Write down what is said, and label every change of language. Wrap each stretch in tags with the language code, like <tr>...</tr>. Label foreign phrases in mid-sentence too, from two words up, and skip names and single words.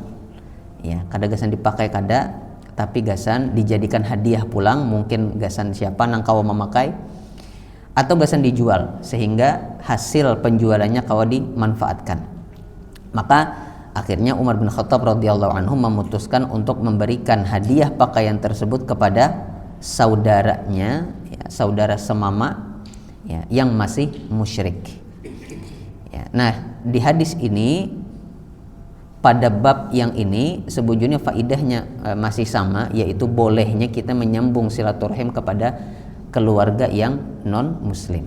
<bjn>Ya, kada gasan dipakai kada, tapi gasan dijadikan hadiah pulang, mungkin gasan siapa nang kau memakai, atau gasan dijual sehingga hasil penjualannya kau dimanfaatkan.</bjn> <id>Maka akhirnya Umar bin Khattab</id> <ar>radhiyallahu anhu</ar> <id>memutuskan untuk memberikan hadiah pakaian tersebut kepada saudaranya, ya, saudara semama, ya, yang masih musyrik. Ya, nah, di hadis ini pada bab yang ini sebujurnya faidahnya masih sama, yaitu bolehnya kita menyambung silaturahim kepada keluarga yang non muslim.</id>